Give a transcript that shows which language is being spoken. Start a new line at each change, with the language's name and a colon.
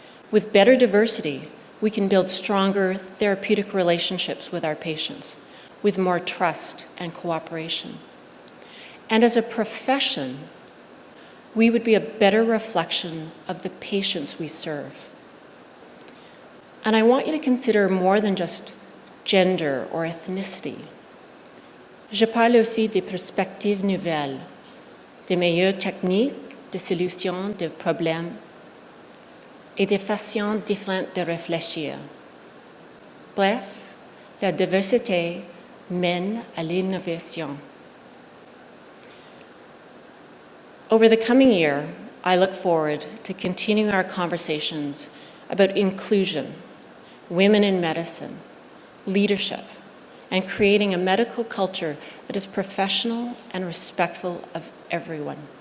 English: With better diversity, we can build stronger therapeutic relationships with our patients, with more trust and cooperation. And as a profession, we would be a better reflection of the patients we serve. And I want you to consider more than just gender or ethnicity.
French: Je parle aussi des perspectives nouvelles, des meilleures techniques de solution de problèmes et des façons différentes de réfléchir. Bref, la diversité mène à l'innovation.
English: Over the coming year, I look forward to continuing our conversations about inclusion, women in medicine, leadership, and creating a medical culture that is professional and respectful of everyone.